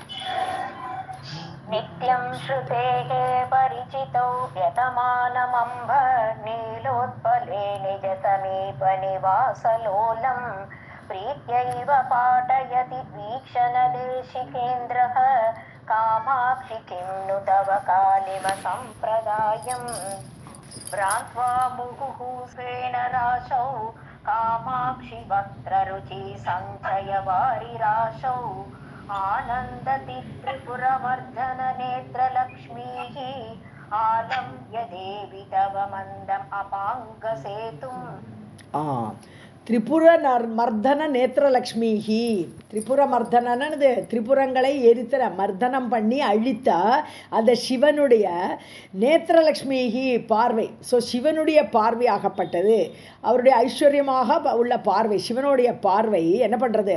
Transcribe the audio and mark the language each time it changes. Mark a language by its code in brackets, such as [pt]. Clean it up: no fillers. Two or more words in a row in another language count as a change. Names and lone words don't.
[sa] नित्यं श्रुतेके परिचितौ यतमानमम्ब नीलोत्पले निज समीप निवासलोलम् प्रीत्यैव पाठयति वीक्षण देशिकेन्द्रः कामाक्षि किं नु तव कालिम सम्प्रदायम् भ्रान्त्वा मुहुः सेनराशौ कामाक्षि वक्त्ररुचि सञ्चयवारिराशौ आनन्दति त्रिपुरमर्दन नेत्रलक्ष्मीः आलम्ब्य देवि तव मन्दम् अपाङ्गसेतुम्. त्रिपुर मर्दन नेत्रलक्ष्मीः. [ta] திரிபுர மர்தனது திரிபுரங்களை எரித்த மர்தனம் பண்ணி அழித்த அந்த சிவனுடைய நேத்திரலக்ஷ்மிஹி பார்வை. ஸோ சிவனுடைய பார்வை ஆகப்பட்டது, அவருடைய ஐஸ்வர்யமாக உள்ள பார்வை, சிவனுடைய பார்வை என்ன பண்ணுறது?